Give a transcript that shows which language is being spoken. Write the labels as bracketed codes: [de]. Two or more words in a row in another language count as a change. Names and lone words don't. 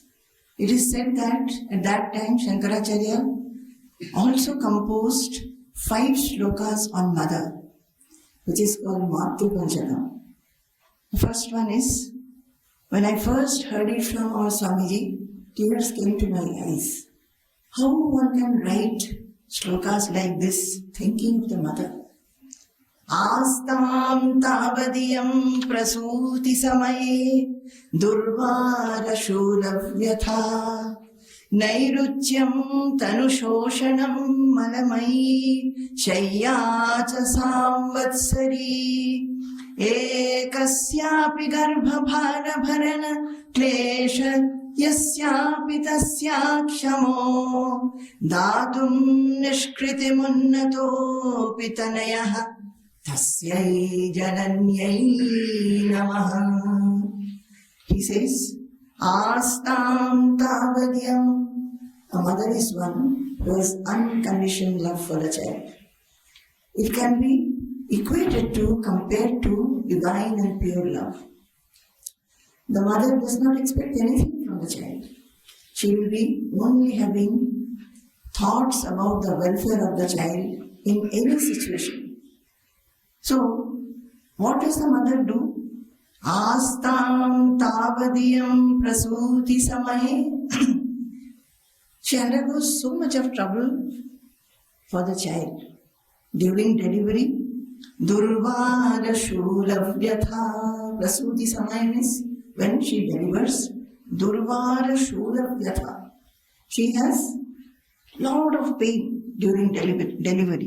[en] It is said that at that time Shankaracharya also composed 5 slokas on mother, which is called Matru Panchakam. The first one is, when I first heard it from our Swamiji, tears came to my eyes. How one can write slokas like this, thinking of the mother? [sa] आस्तां तावदियं प्रसूति समये दुर्वार शूलव्यथा नैरुच्यं तनुशोषणं मलमयी शय्या च सांवत्सरी एकस्यापि गर्भभार भरण क्लेश यस्यापि तस्याक्षमो दातुं निष्कृतिमुन्नतोऽपि तनयः तस्यै जनन्यै नमः. [en] He says, [sa] आस्तां तावदियं. [en] A mother is one who has unconditioned love for the child. It can be equated to, compared to divine and pure love. The mother does not expect anything from the child. She will be only having thoughts about the welfare of the child in any situation. So, what does the mother do? [sa] आस्तां तावदियं प्रसूति समये. [en] She undergoes so much of trouble for the child. During delivery, [sa] दुर्वार शूलव्यथा, प्रसूति समयम् [en] is when she delivers, [sa] दुर्वार शूलव्यथा. [en] She has lot of pain during delivery.